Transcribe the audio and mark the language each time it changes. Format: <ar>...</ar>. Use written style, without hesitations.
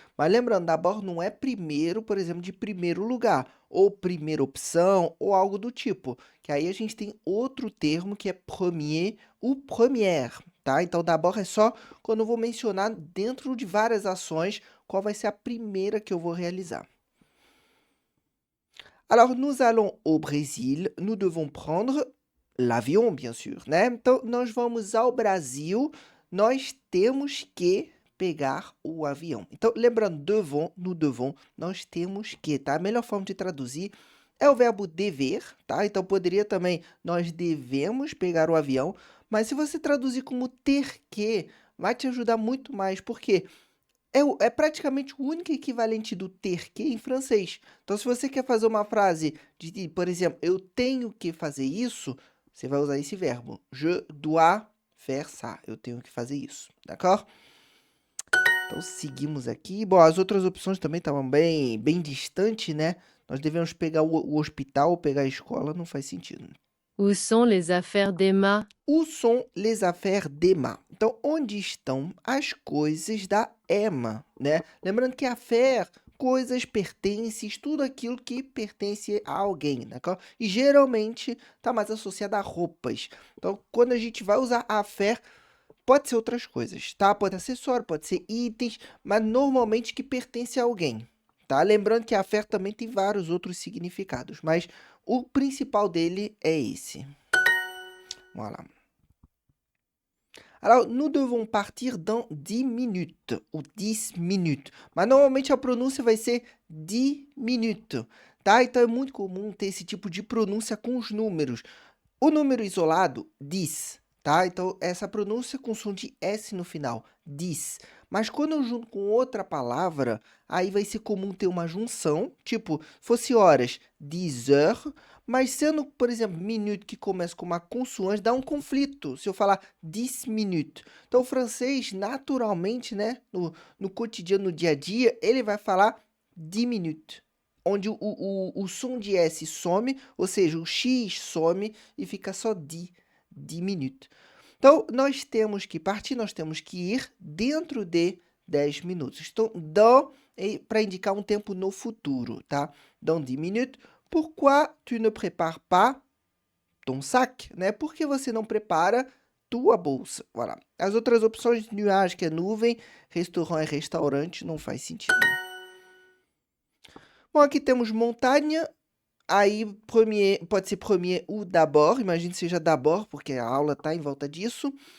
<pt>Mas lembrando, d'abord não é primeiro, por exemplo, de primeiro lugar, ou primeira opção, ou algo do tipo. Que aí a gente tem outro termo que é premier ou première, tá? Então, d'abord é só quando eu vou mencionar dentro de várias ações qual vai ser a primeira que eu vou realizar.</pt> <fr>Alors, nous allons au Brésil, nous devons prendre l'avion, bien sûr, né?</fr> <pt>Então, nós vamos ao Brasil, nós temos que pegar o avião. Então, lembrando, devons, nous devons, nós temos que, tá? A melhor forma de traduzir é o verbo dever, tá? Então, poderia também, nós devemos pegar o avião, mas se você traduzir como ter que, vai te ajudar muito mais, porque é praticamente o único equivalente do ter que em francês. Então, se você quer fazer uma frase de, por exemplo, eu tenho que fazer isso, você vai usar esse verbo.</pt> <fr>Je dois faire ça.</fr> <pt>Eu tenho que fazer isso, d'accord? Então, seguimos aqui. Bom, as outras opções também estavam bem distantes, né? Nós devemos pegar o hospital ou pegar a escola, não faz sentido.</pt> <fr>Où sont les affaires d'Emma? Où sont les affaires d'Emma?</fr> <pt>Então, onde estão as coisas da Emma, né? Lembrando que affaire, coisas, pertences, tudo aquilo que pertence a alguém, né? E geralmente está mais associado a roupas. Então, quando a gente vai usar affaire, pode ser outras coisas, tá? Pode ser acessório, pode ser itens, mas normalmente que pertence a alguém, tá? Lembrando que affaire também tem vários outros significados, mas o principal dele é esse.</pt> <fr>Voilà. Alors, nous devons partir dans 10 minutes, ou 10 minutes.</fr> <pt>Mas normalmente a pronúncia vai ser 10 minutes, tá? Então é muito comum ter esse tipo de pronúncia com os números. O número isolado, 10, tá? Então essa pronúncia com som de S no final, 10. Mas quando eu junto com outra palavra, aí vai ser comum ter uma junção, tipo, fosse horas, 10 heures, mas sendo, por exemplo, minute que começa com uma consoante, dá um conflito, se eu falar 10 minutes. Então, o francês, naturalmente, né, no cotidiano, no dia a dia, ele vai falar 10 minutes, onde o som de S some, ou seja, o X some e fica só 10 minutes. Então, nós temos que partir, nós temos que ir dentro de 10 minutos. Então, dans é para indicar um tempo no futuro, tá?</pt> <fr>Dans 10 minutes. Pourquoi tu ne prépares pas ton sac, né?</fr> <pt>Por que você não prepara tua bolsa? Voilà. As outras opções, nuage, que é nuvem, restaurant é restaurante, não faz sentido. Bom, aqui temos montanha, aí premier, pode ser premier ou d'abord, imagine que seja d'abord, porque a aula está em volta disso.</pt>